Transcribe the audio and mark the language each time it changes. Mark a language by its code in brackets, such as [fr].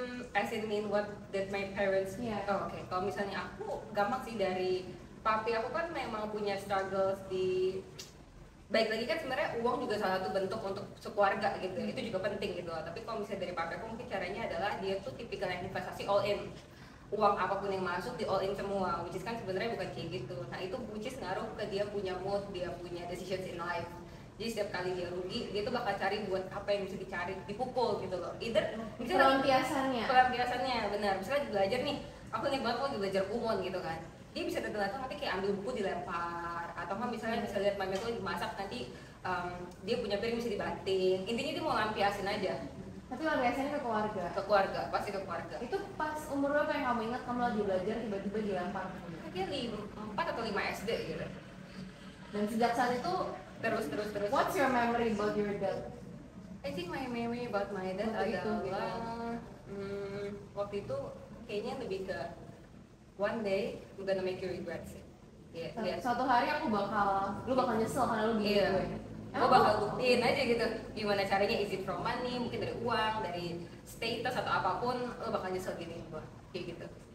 [en] As in mean what did my parents? Oke. [id] Kalau misalnya aku gampang sih, dari papi aku kan memang punya struggles di, baik lagi kan sebenarnya uang juga salah satu bentuk untuk sekeluarga gitu, itu juga penting gitu. Tapi kalau misalnya dari papi aku mungkin caranya adalah dia tuh tipikal yang investasi [en] all in. [id] Uang apapun yang masuk di [en] all in [id] semua, [en] which is [id] kan sebenarnya bukan kayak gitu. Nah itu [en] which is [id] ngaruh ke dia punya mood, dia punya [en] decisions in life. [id] Jadi setiap kali dia rugi, dia tuh bakal cari buat apa yang bisa dicari, dipukul gitu loh. Either misalnya pelampiasannya benar. Misalnya belajar nih, aku nih banget lagi belajar kumon gitu kan. Dia bisa datang-datang nanti kayak ambil buku dilempar, atau kan misalnya bisa lihat mami aku lagi masak nanti dia punya piring bisa dibanting. Intinya dia mau lampiasin aja. Tapi biasanya ke keluarga? Ke keluarga, pasti ke keluarga. Itu pas umur berapa yang kamu ingat kamu lagi belajar tiba-tiba dilempar? Kayaknya 4 atau 5 SD gitu. Dan sejak saat itu terus. [en] What's your memory about your dad? I think my memory about my dad [id] adalah waktu itu kayaknya lebih ke [en] one day I'm gonna make you regret sih. [id] Suatu hari lu bakal nyesel karena lu bikin gue. Gue bakal buktiin aja gitu gimana caranya, [en] is it from money, [id] mungkin dari uang, dari status atau apapun, lo bakal nyesel gini gue kayak gitu.